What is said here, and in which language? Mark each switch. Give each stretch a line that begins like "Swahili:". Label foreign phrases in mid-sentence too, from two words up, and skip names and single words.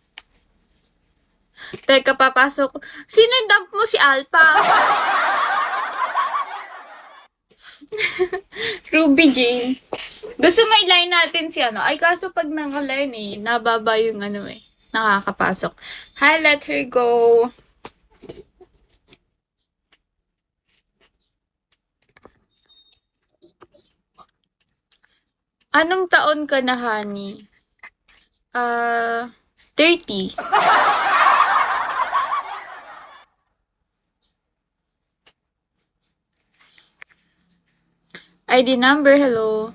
Filipino: Teka, papasok. Sino yung dump mo? Si Alpha? Ruby Jane. Gusto may line natin si ano. Ay, kaso pag naka-line eh, nababa yung ano eh. Nakakapasok. Hi,
English: let her go.
Filipino: Anong taon ka na, honey?
English: 30. ID number, hello.